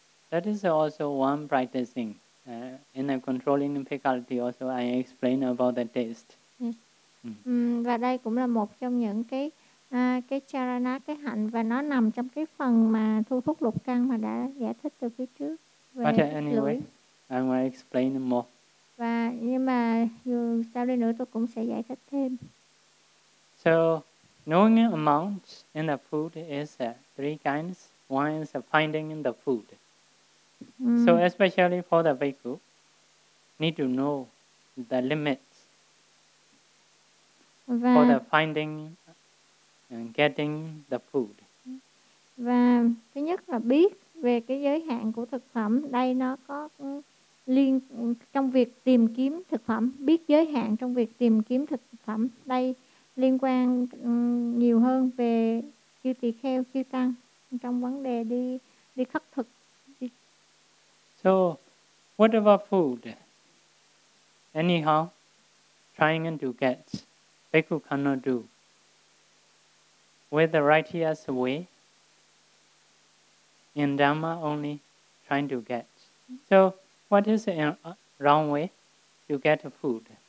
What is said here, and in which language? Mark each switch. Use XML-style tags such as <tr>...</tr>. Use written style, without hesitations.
<en>That is also one practicing in the controlling faculty. Also I explained about the taste. Yes.</en> <vi>Và đây cũng là một trong những cái charana, cái hạnh, và nó nằm trong cái phần mà thu thúc lục căn mà đã giải thích từ phía trước về lưỡi.</vi> <en>I'm going to explain more.</en> <vi>Và nhưng mà dù sau đây nữa tôi cũng sẽ giải thích thêm.</vi> <en>So, knowing amount in the food is three kinds. One is finding in the food. So, especially for the bhikkhu, need to know the limits for the finding and getting the food.</en> <vi>Và thứ nhất là biết về cái giới hạn của thực phẩm. Đây nó có liên trong việc tìm kiếm thực phẩm, biết giới hạn trong việc tìm kiếm thực phẩm, đây liên quan nhiều hơn về chư tỳ kheo, chư tăng trong vấn đề đi khất thực.</vi> <en>So what about food? Anyhow, trying to get, bhikkhu cannot do with the righteous way in Dhamma only trying to get. So what is a wrong way to get food?</en>